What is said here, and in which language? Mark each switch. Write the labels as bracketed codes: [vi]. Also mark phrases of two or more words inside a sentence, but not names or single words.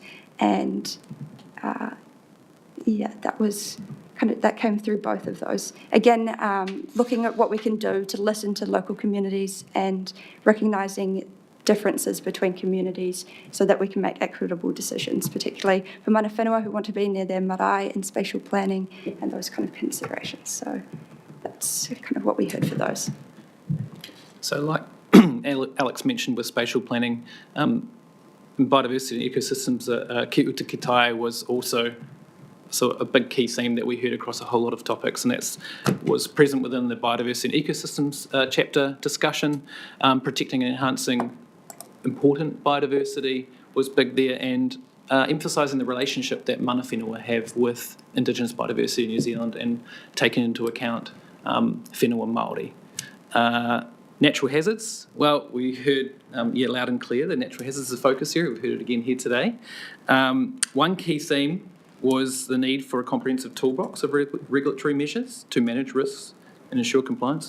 [en] And that was that came through both of those. Again, looking at what we can do to listen to local communities and recognising differences between communities so that we can make equitable decisions, particularly for [mi] mana whenua [en] who want to be near their marae and spatial planning and those kind of considerations. So that's kind of what we heard for those. So like Alex mentioned with spatial planning, biodiversity and ecosystems, [mi] Kia ora kitai [en] was also a big key theme that we heard across a whole lot of topics, and that was present within the biodiversity and ecosystems chapter discussion. Protecting and enhancing important biodiversity was big there, and emphasising the relationship that [mi] mana whenua [en] have with Indigenous biodiversity in New Zealand and taking into account [mi] whenua Māori. [en] Natural hazards, well, we heard loud and clear that natural hazards is a focus area. We've heard it again here today. One key theme was the need for a comprehensive toolbox of regulatory measures to manage risks and ensure compliance.